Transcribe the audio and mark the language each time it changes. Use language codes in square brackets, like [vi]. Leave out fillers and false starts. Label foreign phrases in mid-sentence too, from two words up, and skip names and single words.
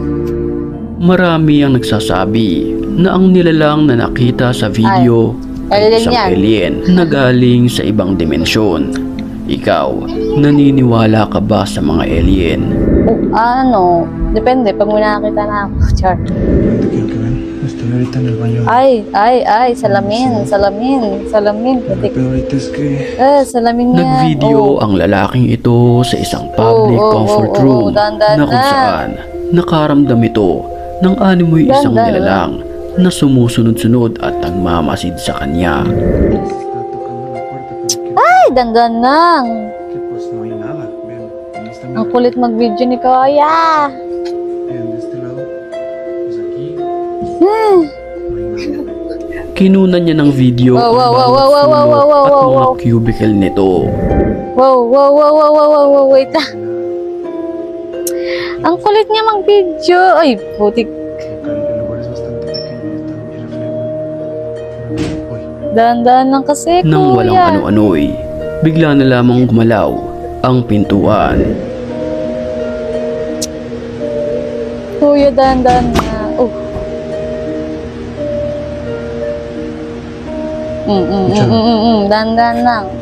[tl] Marami ang nagsasabi na ang nilalang na nakita sa video ay isang alien na galing sa ibang dimensyon. Ikaw, naniniwala ka ba sa mga alien? Depende, pag may nakakita na ako. Char. [es] Estoy ahorita en el baño. [tl] Ay, salamin. Putik. [es] Pero ahorita es que [tl] Salamin niya. Nagvideo ang lalaking ito sa isang public comfort room na kung saan nakaramdam ito ng animoy isang nilalang na sumusunod-sunod at nagmamasid sa kanya. [es] está tocando la puerta, pero que, [tl] Ay, dandan lang. [es] pues no hay nada. Vean, en esta [tl] Ang kulit mag-video ni Kuya. [es] en este lado, pues aquí Hmm. no hay nada. [tl] Kinunan niya ng video ang bawat sulok at mga cubicle nito. Wow, wait lang. Ang kulit niya mag-video. Ay, putik. [es] El lugar es bastante pequeño y está mi reflejo. [tl] Uy, Dandan lang kasi, Nang walang Kuya. ano-ano'y, bigla na lamang gumalaw ang pintuan. Kuya, dandan na. Dandan lang.